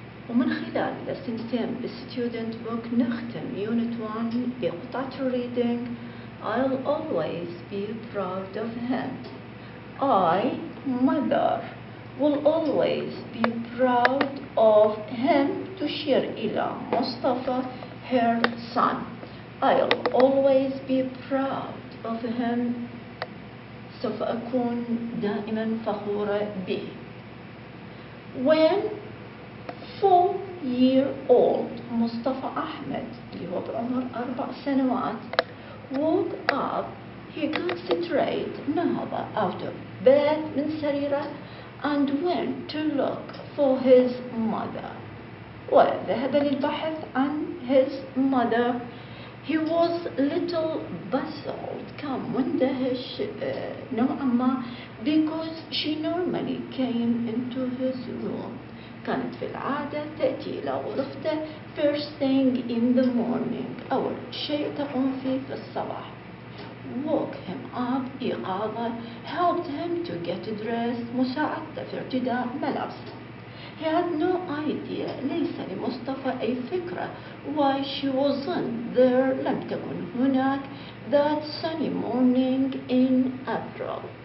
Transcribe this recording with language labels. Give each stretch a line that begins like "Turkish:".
Arabic: ومن خلال
English: Lesson 10
Arabic: بالستودنت
English: book
Arabic: نختم
English: Unit 1
Arabic: بقطعة
English: reading I'll always be proud of him. I, mother, will always be proud of him.
Arabic: تشير إلى مصطفى
English: her son. I'll always be proud of him.
Arabic: سوف أكون دائما فخورة به.
English: When 4-year-old مصطفى أحمد
Arabic: اللي هو بعمر 4 سنوات
English: woke up, he got straight,
Arabic: نهض
English: out of bed
Arabic: من سريره
English: and went to look for his mother.
Arabic: وذهب للبحث عن
English: his mother. He was little puzzled,
Arabic: كان مندهش نوعا ما
English: because she normally came into his room.
Arabic: كانت في العادة تأتي إلى غرفته
English: first thing in the morning.
Arabic: أول شيء تقوم فيه في الصباح.
English: Woke him up,
Arabic: إيقاظه.
English: Helped him to get dressed,
Arabic: مساعدته في ارتداء ملابسه.
English: He had no idea,
Arabic: ليس لمصطفى أي فكرة
English: why she wasn't there,
Arabic: لم تكن هناك
English: that sunny morning in April.